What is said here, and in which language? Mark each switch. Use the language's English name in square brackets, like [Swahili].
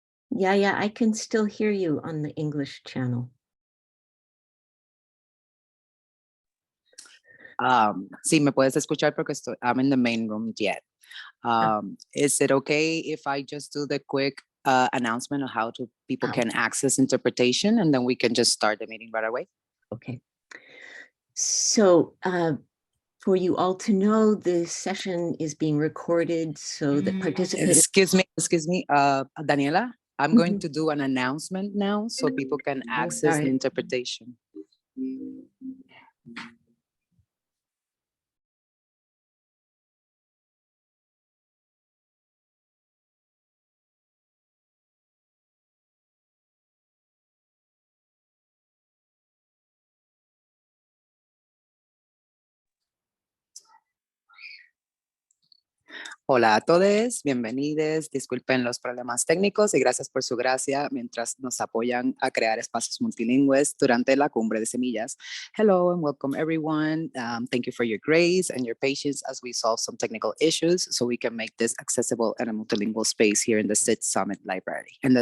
[English] Yeah, I can still hear you on the English channel. [Spanish] Sí, me puedes escuchar porque [English] I'm in the main room yet. Is it okay if I just do the quick announcement of how people can access interpretation, and then we can just start the meeting right away? Okay. So for you all to know, this session is being recorded so that participants... Excuse me, Daniela, I'm going to do an announcement now so people can access the interpretation. [Spanish] Hola a todos, bienvenidos, disculpen los problemas técnicos y gracias por su gracia mientras nos apoyan a crear espacios multilingües durante la cumbre de semillas. [English] Hello and welcome everyone. Thank you for your grace and your patience as we solve some technical issues so we can make this accessible in a multilingual space here in the Summit Library.